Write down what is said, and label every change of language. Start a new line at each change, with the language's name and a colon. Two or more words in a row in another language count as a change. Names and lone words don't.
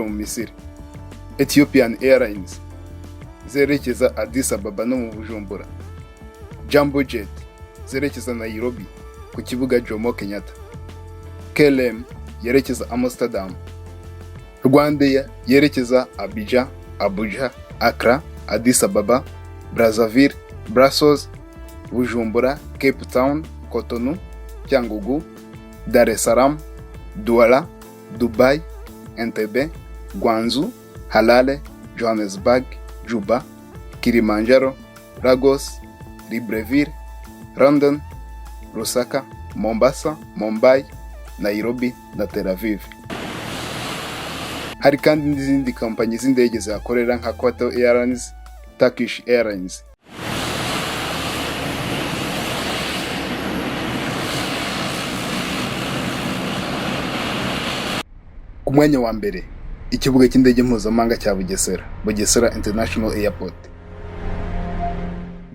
Kinyarwanda: mu Misiri, Ethiopian Airlines zerekeza Addis Ababa no mu Bujumbura, Jambo Jet zerekeza Nairobi ku kibuga Jomo Kenyatta, KLM yerekeza Amsterdam, Rwandair yerekeza Abidjan, Abuja, Accra, Addis Ababa, Brazzaville, Brussels, Bujumbura, Cape Town, Cotonou, Cyangugu, Dar es Salaam, Douala, Dubai, Entebbe, Guangzhou, Harare, Johannesburg, Juba, Kilimanjaro, Lagos, Libreville, London, Lusaka, Mombasa, Mumbai, Nairobi na Tel Aviv. Hari kandi n'izindi kompanyi z'indege zakorera nka Qatar Airlines, Turkish Airlines. Ku mwanya wa 1, ikibuga cy'indege mpuzamahanga cya Bugesera International Airport.